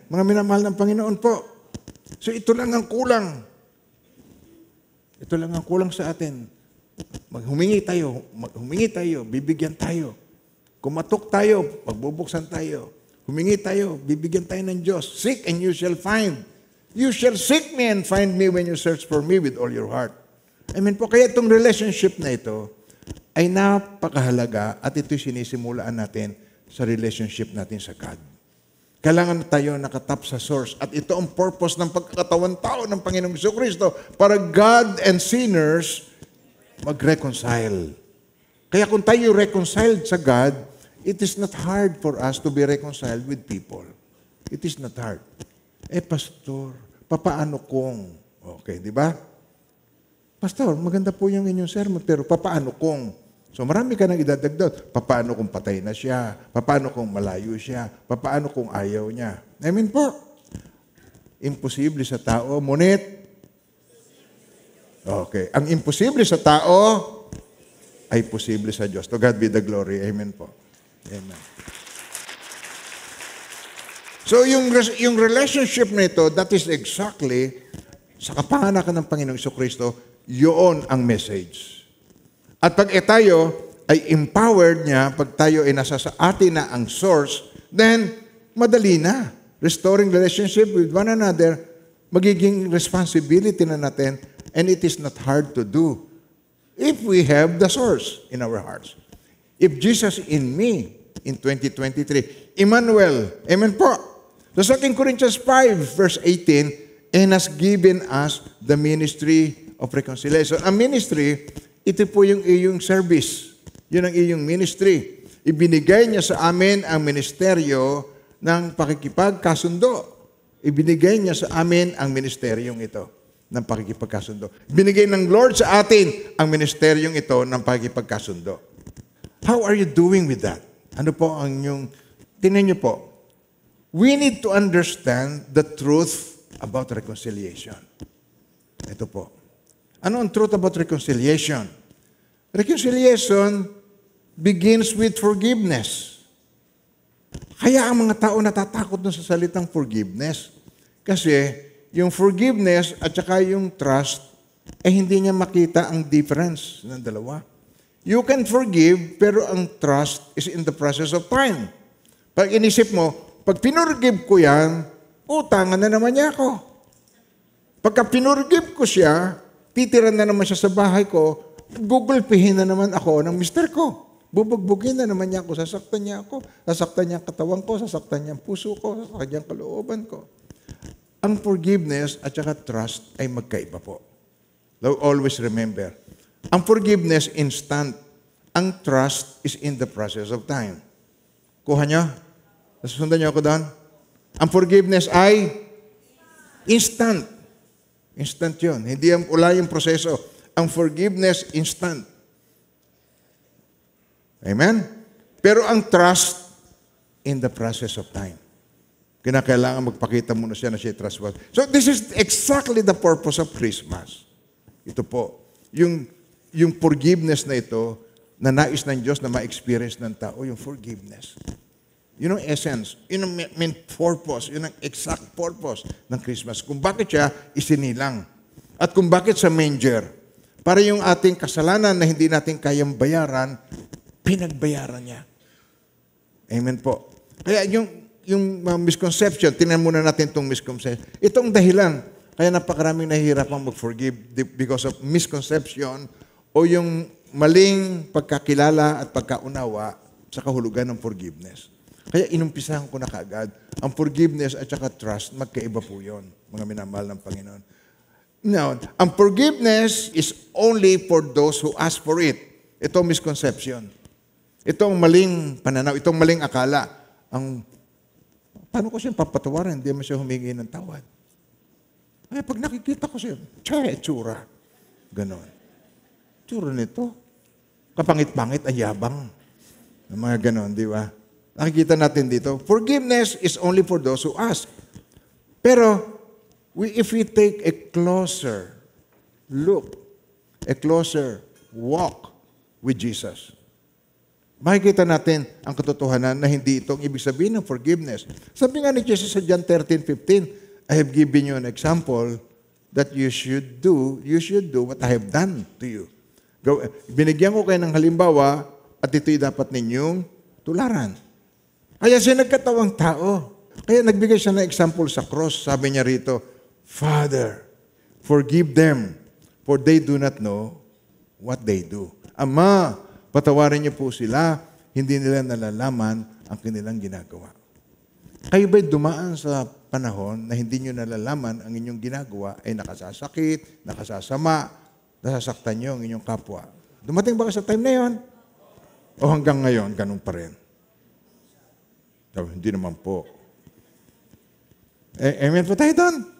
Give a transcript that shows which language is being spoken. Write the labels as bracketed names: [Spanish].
[Filipino] Mga minamahal ng Panginoon po. So ito lang ang kulang. Ito lang ang kulang sa atin. Maghumingi tayo, bibigyan tayo. Kumatok tayo, pagbubuksan tayo. Humingi tayo, bibigyan tayo ng Diyos. [English] Seek and you shall find. You shall seek me and find me when you search for me with all your heart. [Filipino] Amen po. Kaya itong relationship na ito ay napakahalaga at ito'y sinisimulaan natin sa relationship natin sa God. Kailangan tayo nakatap sa source. At ito ang purpose ng pagkakatawan tao ng Panginoong Jesucristo para God and sinners mag-reconcile. [English] Kaya kung tayo reconciled sa God, it is not hard for us to be reconciled with people. It is not hard. Pastor, papaano kung? Okay, di ba? [Filipino] Pastor, maganda po yung inyong sermon, pero papaano kung? So marami ka nang idadagdag. Papaano kung patay na siya? Papaano kung malayo siya? Papaano kung ayaw niya? I mean po, imposible sa tao, ngunit, okay, ang imposible sa tao ay posible sa Diyos. To God be the glory. Amen po. Amen. So yung relationship na ito, that is exactly sa kapanganakan ng Panginoong Jesucristo, yun ang message. At pag tayo ay empowered niya, pag tayo ay nasa sa atin na ang source, then madali na. [English] Restoring relationship with one another, magiging responsibility na natin, and it is not hard to do if we have the source in our hearts. If Jesus in me, in 2023, Emmanuel, amen po. So 2 Corinthians 5, verse 18, and has given us the ministry of reconciliation. [Filipino] Ang ministry, ito po yung iyong service. Yun ang iyong ministry. Ibinigay niya sa amin ang ministeryo ng pakikipagkasundo. Ibinigay niya sa amin ang ministeryong ito ng pakikipagkasundo. Binigay ng Lord sa atin ang ministeryong ito ng pakikipagkasundo. [English] How are you doing with that? Ano po ang inyong, tingnan niyo po, we need to understand the truth about reconciliation. Ito po. Ano ang truth about reconciliation? Reconciliation begins with forgiveness. [Filipino] Kaya ang mga tao natatakot dun sa salitang forgiveness. Kasi yung forgiveness at saka yung trust, hindi niya makita ang difference ng dalawa. [English] You can forgive, pero ang trust is in the process of time. [Filipino] Pag inisip mo, pag pinurgive ko yan, utangan na naman niya ako. Pagka pinurgive ko siya, titira na naman siya sa bahay ko, gugulpihin na naman ako ng mister ko. Bubugbugin na naman niya ako, sasaktan niya ako, sasaktan niya ang katawan ko, sasaktan niya ang puso ko, sasaktan niya ang kalooban ko. Ang forgiveness at saka trust ay magkaiba po. [English] Always remember, ang forgiveness instant, ang trust is in the process of time. [Filipino] Kuha niyo? Nasusundan niyo ako doon? Ang forgiveness ay instant. Instant yun. Hindi wala yung proseso. Ang forgiveness, instant. Amen? [English] Pero ang trust, in the process of time. [Filipino] Kinakailangan magpakita muna siya na siya trustworthy. [English] So this is exactly the purpose of Christmas. [Filipino] Ito po. Yung forgiveness na ito, na nais ng Diyos na ma-experience ng tao, yung forgiveness. Yun ang essence. Yun ang main purpose. Yun ang exact purpose ng Christmas. Kung bakit siya isinilang. At kung bakit sa manger. Para yung ating kasalanan na hindi natin kayang bayaran, pinagbayaran niya. Amen po. Kaya yung misconception, tingnan muna natin itong misconception. Itong dahilan, kaya napakaraming nahihirapang mag-forgive because of misconception o yung maling pagkakilala at pagkaunawa sa kahulugan ng forgiveness. Kaya inumpisahan ko na kaagad, ang forgiveness at saka trust, magkaiba po yun, mga minamahal ng Panginoon. [English] Now, ang forgiveness is only for those who ask for it. [Filipino] Ito misconception. Itong maling pananaw, itong maling akala. Paano ko siya papatawaran? Hindi mo siya humingi ng tawad. Ay, pag nakikita ko siya, tsura. Ganon. Tsura nito. Kapangit-pangit, ayabang. Mga ganon, di ba? [English] Nakikita natin dito, forgiveness is only for those who ask. Pero, if we take a closer look, a closer walk with Jesus, [Filipino] makikita natin ang katotohanan na hindi itong ibig sabihin ng forgiveness. [English] Sabi nga ni Jesus sa John 13:15, I have given you an example that you should do what I have done to you. [Filipino] Binigyan ko kayo ng halimbawa at ito'y dapat ninyong tularan. Kaya siya nagkatawang tao. Kaya nagbigay siya ng example sa cross. [English] Sabi niya rito, Father, forgive them, for they do not know what they do. [Filipino] Ama, patawarin niyo po sila, hindi nila nalalaman ang kanilang ginagawa. Kayo ba'y dumaan sa panahon na hindi niyo nalalaman ang inyong ginagawa ay nakasasakit, nakasasama, nasasaktan niyo ang inyong kapwa? Dumating ba ka sa time na yon? O hanggang ngayon, ganun pa rin? Hindi naman po. Amen po tayo doon.